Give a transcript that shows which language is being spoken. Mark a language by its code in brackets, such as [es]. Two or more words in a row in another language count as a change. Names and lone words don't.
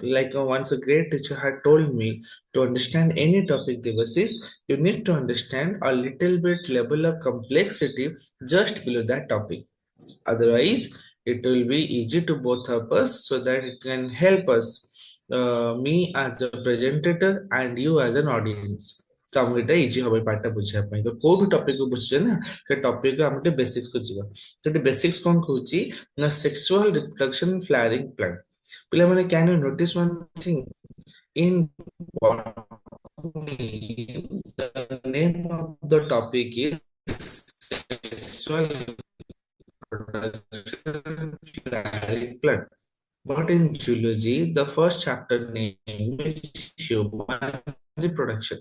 [en] Like once a great teacher had told me, to understand any topic devices, you need to understand a little bit level of complexity just below that topic. Otherwise, it will be easy to both of us, so that it can help us, me as a presenter and you as an audience. [or] ତ ଆମକୁ ଏଇଟା ଇଜି ହବ ପାଠଟା ବୁଝିବା ପାଇଁ। ତ କୋଉଠୁ ଟପିକ ବୁଝୁଛେ ନା, ସେ ଟପିକ ଆମେ ଟିକେ ବେସିକ୍ସ କୁ ଯିବା। ସେଠି ବେସିକ୍ସ କଣ କହୁଛି ନା, [en] sexual reproduction flowering plant. ପିଲାମାନେ can you notice one thing, in botany, the name of the topic is sexual reproduction flaring plant. But in zoology, the first chapter name is human reproduction.